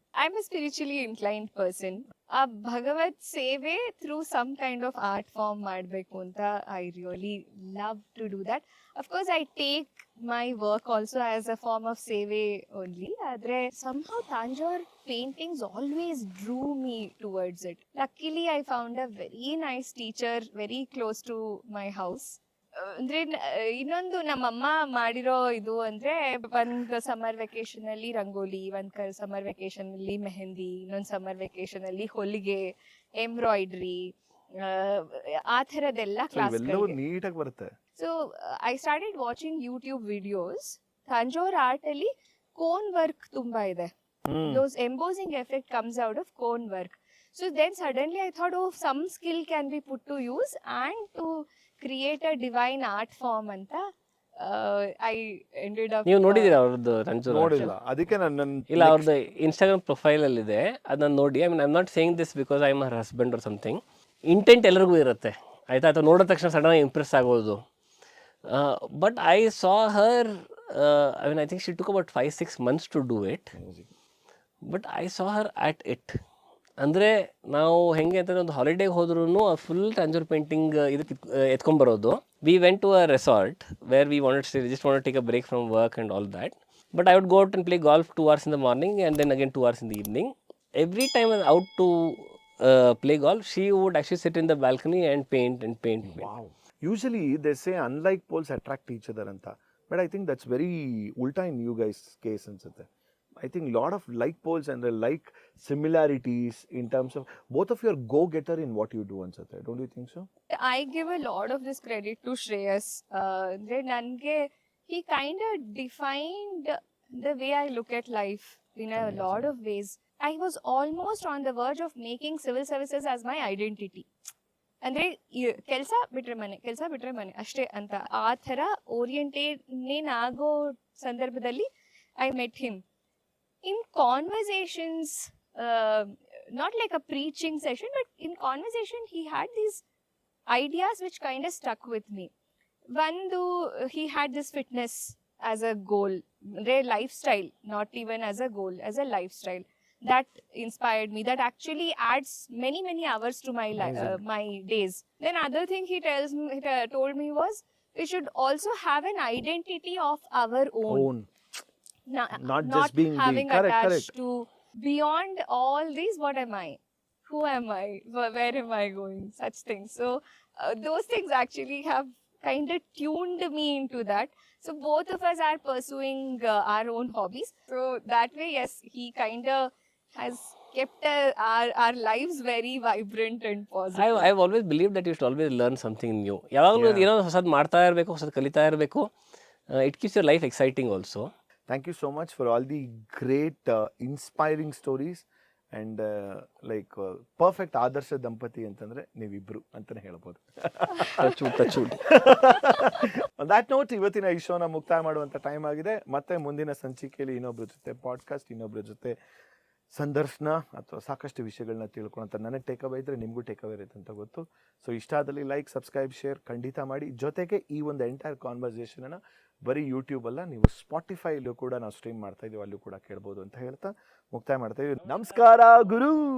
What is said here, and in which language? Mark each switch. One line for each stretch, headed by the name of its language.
English: I'm a spiritually inclined person. A Bhagavad Seve through some kind of art form
Kannada: madbeku anta
English: I really love to do that. Of course, I take my work also as a form of seve only. Adre somehow Tanjore paintings always drew me towards it. Luckily, I found a very nice teacher very close to my house.
Kannada: ಅಂದ್ರೆ ಇನ್ನೊಂದು ನಮ್ಮಮ್ಮ ಮಾಡಿರೋ ಇದು ಅಂದ್ರೆ, ಒಂದ್ summer vacation ಅಲ್ಲಿ ರಂಗೋಲಿ, ಒಂದ್ summer vacation ಅಲ್ಲಿ ಮೆಹಂದಿ, ಇನ್ನೊಂದ್ ಸಮ್ಮರ್ ವೆಕೇಶನ್ ಅಲ್ಲಿ ಹೊಲಿಗೆ, ಎಂಬ್ರಾಯ್ಡ್ರಿ, ಆ ಥರದ್ದೆಲ್ಲ ಕ್ಲಾಸ್. ಇವೆಲ್ಲವೂ ನೀಟಾಗಿ ಬರುತ್ತೆ.
English: So I started watching YouTube videos.
Kannada: ತಂಜೋರ್ art ಅಲ್ಲಿ ಕೋನ್ ವರ್ಕ್ ತುಂಬಾ ಇದೆ.
English: Those embossing effect comes out of cone work. So then suddenly I thought, oh, some skill can be put to use and to create a divine art form anta I ended up.
Kannada: ನೀವು ನೋಡಿದ್ದೀರಾ ಅವ್ರದ್ದು ರಂಜು? ನೋಡಿಲ್ಲ, ಅದಕ್ಕೆ ನನ್ನ ಇಲ್ಲ, ಅವ್ರದ್ದು Instagram profile ಅಲ್ಲಿ ಇದೆ, ಅದನ್ನ ನೋಡಿ.
English: I mean, I am not saying this because I am her husband or something.
Kannada: Intent ಎಲ್ಲರಿಗೂ ಇರುತ್ತೆ, ಆಯ್ತಾ, ಅಥವಾ ನೋಡಿದ ತಕ್ಷಣ ಸಡನ್ ಇಂಪ್ರೆಸ್ ಆಗೋದು.
English: But I saw her, I mean, I think she took about 5-6 months to do it. But I saw her at it.
Kannada: ಅಂದರೆ ನಾವು ಹೆಂಗೆ ಅಂತಂದ್ರೆ, ಒಂದು ಹಾಲಿಡೇಗೆ ಹೋದ್ರೂ ಫುಲ್ ಟ್ಯಾಂಜರ್ ಪೇಂಟಿಂಗ್ ಇದಕ್ಕೆ ಎತ್ಕೊಂಡ್ಬರೋದು.
English: We went to a resort where we just want take a break from work and all that. But I would go out and play golf 2 hours in the morning and then again 2 hours in the evening. Every time I was out to play golf, she would actually sit in the balcony and paint. Wow. Usually they say unlike poles attract each other anta, but I think that's very ulta in you guys case ansutte. I think lot of like poles and like similarities in terms of both of you are go-getter in what you do ansutte. Don't you think so? I give a lot of this credit to Shreyas. Nange, he kind of defined the way I look at life in a lot of ways. I was almost on the verge of making civil services as my identity.
Kannada: ಅಂದ್ರೆ ಕೆಲಸ ಬಿಟ್ರೆ ಮನೆ ಅಷ್ಟೇ ಅಂತ ಆ ಥರ ಓರಿಯೆಂಟೇಡ್ ಆಗೋ ಸಂದರ್ಭದಲ್ಲಿ
English: I met him. In conversations not like a preaching session, but in conversation he had these ideas which kind of stuck with me. One, he had this fitness as a goal, their lifestyle, not even as a goal, as a lifestyle. That inspired me. That actually adds many hours to my Amazing. my days. Then other thing he told me was we should also have an identity of our own. Not just being having correct, attached correct. to beyond all these. What am I? Who am I? Where am I going? Such things. So those things actually have kind of tuned me into that. So both of us are pursuing our own hobbies. So that way, yes, he kind of has kept our lives very vibrant and positive. I've always believed that you should always learn something new.
Kannada: ಯಾವಾಗಲೂ
English: Yeah.
Kannada: ಏನೋ ಹೊಸದು ಮಾಡ್ತಾ ಇರಬೇಕು, ಹೊಸದು ಕಲಿತಾ ಇರಬೇಕು.
English: It keeps your life exciting also. Thank you so much for all the great inspiring stories and perfect
Kannada: ಆದರ್ಶ ದಂಪತಿ ಅಂತಂದ್ರೆ ನೀವಿಬ್ರು ಅಂತಾನೆ ಹೇಳ್ಬೋದು.
English: Touch wood. On that note,
Kannada: ಇವತ್ತಿನ ಈ ಶೋನ ಮುಕ್ತಾಯ ಮಾಡುವಂತ ಟೈಮ್ ಆಗಿದೆ. ಮತ್ತೆ ಮುಂದಿನ ಸಂಚಿಕೆಯಲ್ಲಿ ಇನ್ನೊಬ್ರ ಜೊತೆ ಪಾಡ್ಕಾಸ್ಟ್, ಇನ್ನೊಬ್ರ ಜೊತೆ ಸಂದರ್ಶನ ಅಥವಾ ಸಾಕಷ್ಟು ವಿಷಯಗಳನ್ನ ತಿಳ್ಕೊಳ್ಳೋಂಥ ನನಗೆ ಟೇಕ್ ಅವೇ ಇದ್ರೆ ನಿಮಗೂ ಟೇಕ್ ಅವೇ ಇರುತ್ತೆ ಅಂತ ಗೊತ್ತು. ಸೊ ಇಷ್ಟ ಆದಲ್ಲಿ ಲೈಕ್, ಸಬ್ಸ್ಕ್ರೈಬ್, ಶೇರ್ ಖಂಡಿತ ಮಾಡಿ. ಜೊತೆಗೆ ಈ ಒಂದು ಎಂಟೈರ್ ಕಾನ್ವರ್ಸೇಷನನ್ನು ಬರೀ ಯೂಟ್ಯೂಬ್ ಅಲ್ಲ, ನೀವು ಸ್ಪಾಟಿಫೈಲೂ ಕೂಡ ನಾವು ಸ್ಟ್ರೀಮ್ ಮಾಡ್ತಾ ಇದೀವಿ, ಅಲ್ಲೂ ಕೂಡ ಕೇಳ್ಬೋದು ಅಂತ ಹೇಳ್ತಾ ಮುಕ್ತಾಯ ಮಾಡ್ತಾ ಇದೀವಿ. ನಮಸ್ಕಾರ ಗುರು.